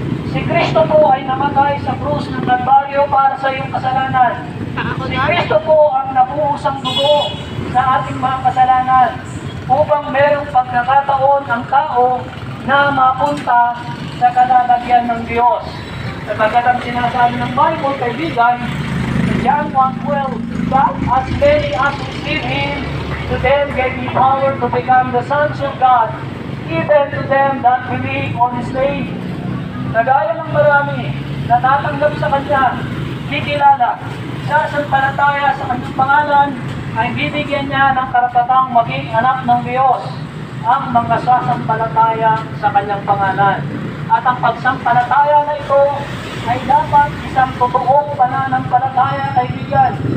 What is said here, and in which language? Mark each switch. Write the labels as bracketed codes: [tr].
[tl] Si Kristo po ay namatay sa krus ng Kalbaryo para sa iyong kasalanan. Si Kristo po ang nabuhos ang dugo sa ating mga kasalanan upang merong pagkakataon ang tao na mapunta sa kalalagyan ng Diyos. Sapagkat ang sinasabi ng Bible, kaibigan, [en] John 1:12, that as many as receive Him, to them gave He power to become the sons of God, even to them that believe on His name. [tl] Nagaya ng marami na tatanggap sa Kanya, kikilala, sasampalataya sa Kanyang pangalan, ay bibigyan niya ng karapatang maging anak ng Diyos ang mga sasampalataya sa Kanyang pangalan. At ang pagsampalataya na ito ay dapat isang totoong pananampalataya, kaibigan.